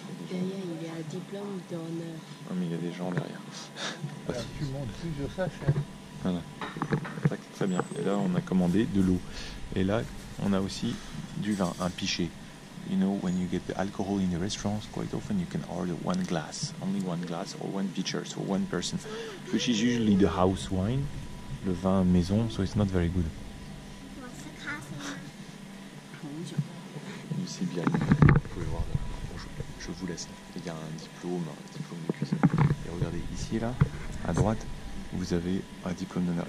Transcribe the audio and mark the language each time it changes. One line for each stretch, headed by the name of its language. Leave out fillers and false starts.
French: Derrière, il y a un diplôme d'honneur. Oh, mais il y a des gens derrière. Tu montes plus de ça, cher. Voilà. Très bien. Et là, on a commandé de l'eau. Et là, on a aussi du vin, un pichet.
English: You know, when you get the alcohol in the restaurants, quite often you can order one glass, only one glass or one pitcher, so one person, which is usually the house wine,
French: le vin maison,
English: so it's not very good.
French: Ici, bien, vous pouvez voir, je vous laisse. Il y a un diplôme de cuisine. Et regardez, ici, là, à droite, vous avez un diplôme d'honneur.